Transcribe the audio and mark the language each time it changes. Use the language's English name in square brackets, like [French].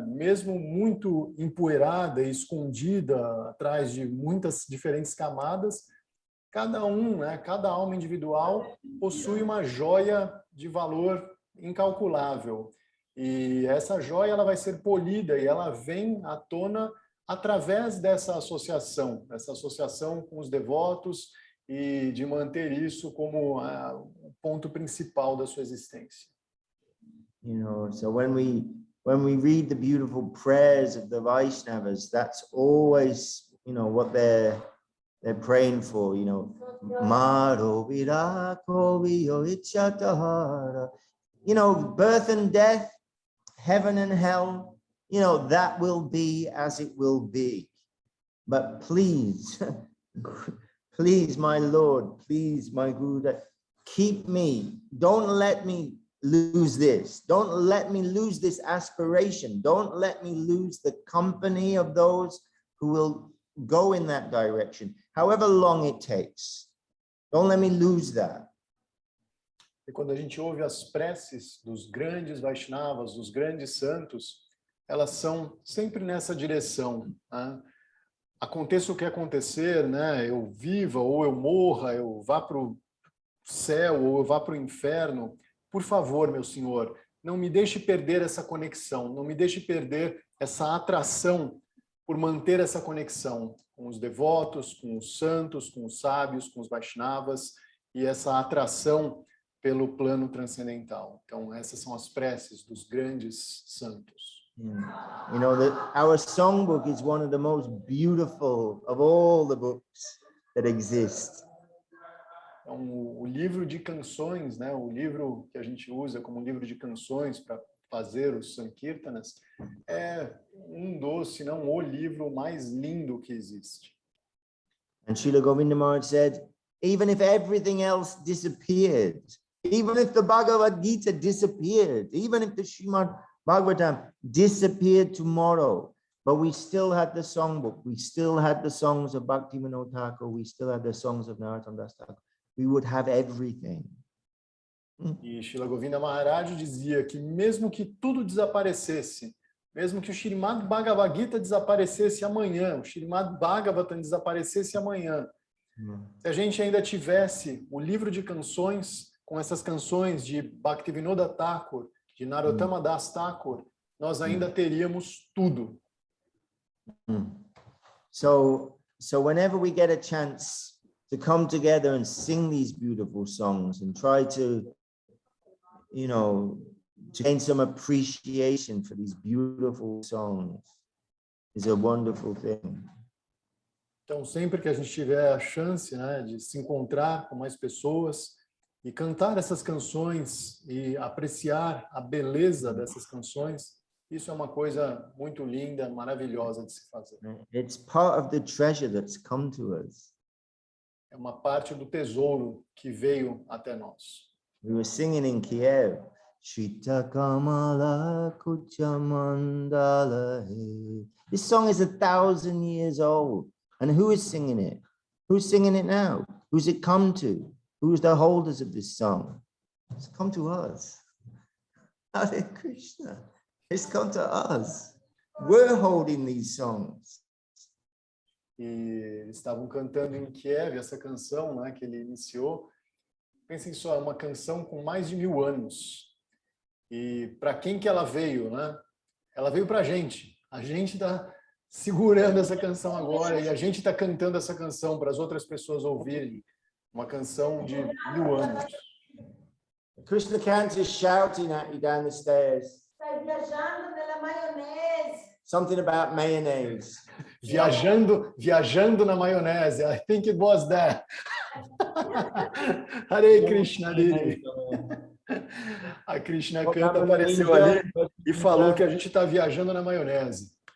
[Portuguese] Mesmo muito empoeirada e escondida atrás de muitas diferentes camadas, cada alma individual possui uma joia de valor incalculável. E essa joia ela vai ser polida e ela vem à tona através dessa associação com os devotos e de manter isso como o ponto principal da sua existência. [English] So when we read the beautiful prayers of the Vaishnavas, that's always, what they're praying for, Maro virako viyo ichatahara. Birth and death, heaven and hell, that will be as it will be. But please, please, my Lord, please, my Guru, keep me, don't let me lose this. Don't let me lose this aspiration. Don't let me lose the company of those who will go in that direction, however long it takes. Don't let me lose that. [Portuguese] E quando a gente ouve as preces dos grandes Vaishnavas, dos grandes santos, elas são sempre nessa direção, né? Aconteça o que acontecer, né? Eu viva ou eu morra, eu vá para o céu ou eu vá para o inferno, por favor, meu Senhor, não me deixe perder essa conexão, não me deixe perder essa atração por manter essa conexão com os devotos, com os santos, com os sábios, com os Vaishnavas, e essa atração pelo plano transcendental. Então, essas são as preces dos grandes santos. [English] Our songbook is one of the most beautiful of all the books that exist. [Portuguese] Então, o livro de canções, né, o livro que a gente usa como livro de canções para fazer os Sankirtanas, é se não o livro mais lindo que existe. [English] And Srila Govinda Maharaj said, even if everything else disappeared, even if the Bhagavad Gita disappeared, even if the Srimad Bhagavatam disappeared tomorrow, but we still had the songbook, we still had the songs of Bhakti Vinod Thakur, we still had the songs of Narottam Das Thakur, we would have everything. [Portuguese] E Srila Govinda Maharaj dizia que mesmo que tudo desaparecesse, mesmo que o Srimad Bhagavad Gita desaparecesse amanhã, o Srimad Bhagavatam desaparecesse amanhã, se a gente ainda tivesse o livro de canções, com essas canções de Bhaktivinoda Thakur, de Narottama Das Thakur, nós ainda teríamos tudo. [English] So whenever we get a chance to come together and sing these beautiful songs and try to gain some appreciation for these beautiful songs is a wonderful thing. [Portuguese] Então, sempre que a gente tiver a chance, né, de se encontrar com mais pessoas e cantar essas canções e apreciar a beleza dessas canções, isso é uma coisa muito linda, maravilhosa de se fazer. [English] It's part of the treasure that's come to us. [Portuguese] É uma parte do tesouro que veio até nós. [English] We were singing in Kiev, Shita Kamala Kuchamandala. This song is 1,000 years old. And who is singing it? Who's singing it now? Who's it come to? Who's the holders of this song? It's come to us. Hare Krishna. It's come to us. We're holding these songs. [Portuguese] E eles estavam cantando em Kiev essa canção, né, que ele iniciou. Pensem só, é uma canção com mais de 1000 anos. E para quem que ela veio, né? Ela veio para a gente. A gente está segurando essa canção agora e a gente está cantando essa canção para as outras pessoas ouvirem. Uma canção de 1000 anos. [English] Krishna Kant is shouting at you down the stairs. [Portuguese] Está viajando na maionese. [English] Something about mayonnaise. [Portuguese] Viajando na maionese. [English] I think it was that. Hare Krishna, Didi. [Portuguese] A Krishna Kanta apareceu ali e falou que a gente está viajando na maionese.